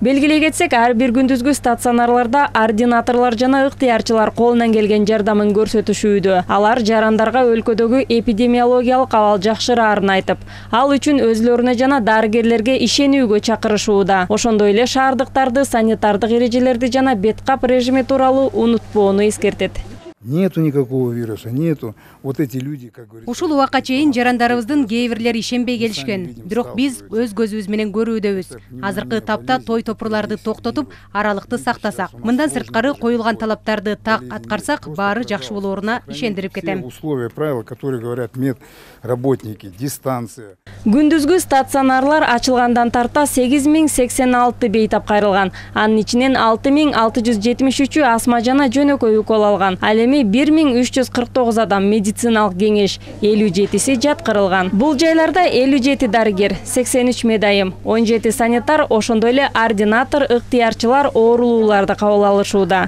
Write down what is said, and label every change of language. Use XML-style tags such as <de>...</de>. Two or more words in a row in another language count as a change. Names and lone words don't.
<ky>Белгилей кетсек, ар бир күндүзгү стационарларда ординаторлор жана ыктыярчылар колунан келген жардамын көрсөтүшүүдө. Алар жарандарга өлкөдөгү эпидемиологиялык абал жакшыраарын айтып, ал үчүн өзүлөрүнө жана дарыгерлерге ишенүүгө чакырышууда. Ошондой эле шаардыктарды, санитардык эрежелерди жана беткап режими тууралуу унутпоону эскертет.</ky> <ru>Нету никакого вируса, нету. Вот эти люди, как говорится.</ru> <ky>Ушул убакка чейин жарандарыбыздын кээ бирлери ишенбей келишкен. Бирок биз өз көзүбүз менен көрүүдөбүз. Азыркы тапта той топурларды токтотуп, аралыкты сактасак, мындан сырткары коюлган талаптарды так аткарсак, баары жакшы болооруна ишендирип кетем.</ky> <ru>Условия, правила, которые говорят медработники, дистанция.</ru> <ky>Күндүзгү стационарлар ачылгандан тарта 8086 бейтап кайрылган. Анын ичинен 6673 астма жана жөнөкөй укол алган. Ал эми 1349 адам медициналык кеңеш, 57си жаткырылган. Бул жайларда 57 дарыгер, 83 медайым, 17 санитар, ошондой эле ординатор, ыктыярчылар оорулууларды кабыл алышууда.</ky>